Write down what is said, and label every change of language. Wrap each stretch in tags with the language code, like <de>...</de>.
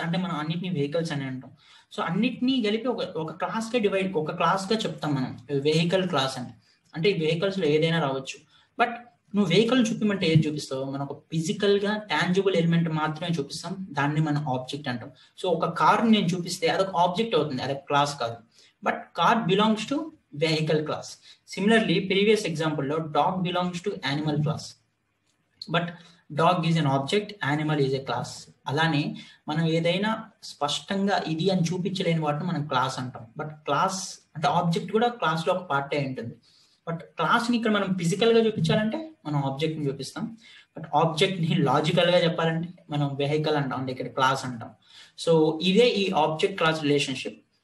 <te>అంటే మనం అన్నిటిని వెహికల్స్ అని అంటాం. సో అన్నిటినీ కలిపి ఒక క్లాస్ గా డివైడ్, ఒక క్లాస్ గా చెప్తాం మనం వెహికల్ క్లాస్ అని. అంటే ఈ వెహికల్స్ లో ఏదైనా రావచ్చు. బట్ నువ్వు వెహికల్ చూపిమంటే ఏది చూపిస్తావు? మనం ఒక ఫిజికల్ గా టాంజిబుల్ ఎలిమెంట్ మాత్రమే చూపిస్తాం, దాన్ని మనం ఆబ్జెక్ట్ అంటాం. సో ఒక కార్ నేను చూపిస్తే అదొక ఆబ్జెక్ట్ అవుతుంది, అదొక క్లాస్ కాదు.</te> <en>But car belongs to vehicle class. Similarly, previous example lo dog belongs to animal class, but dog is an object, animal is a class.</en> <te>అలానే మనం ఏదైనా స్పష్టంగా ఇది అని చూపించలేని వాటిని మనం క్లాస్ అంటాం. బట్ క్లాస్ అంటే ఆబ్జెక్ట్ కూడా క్లాస్ లో ఒక పార్ట్ అయి ఉంటుంది. బట్ క్లాస్ ని ఇక్కడ మనం ఫిజికల్ గా చూపించాలంటే మనం ఆబ్జెక్ట్ ని చూపిస్తాం. బట్ ఆబ్జెక్ట్ ని లాజికల్ గా చెప్పాలంటే మనం వెహికల్ అంటాం, అంటే ఇక్కడ క్లాస్ అంటాం. సో ఇదే ఈ ఆబ్జెక్ట్ క్లాస్ రిలేషన్షిప్.</te>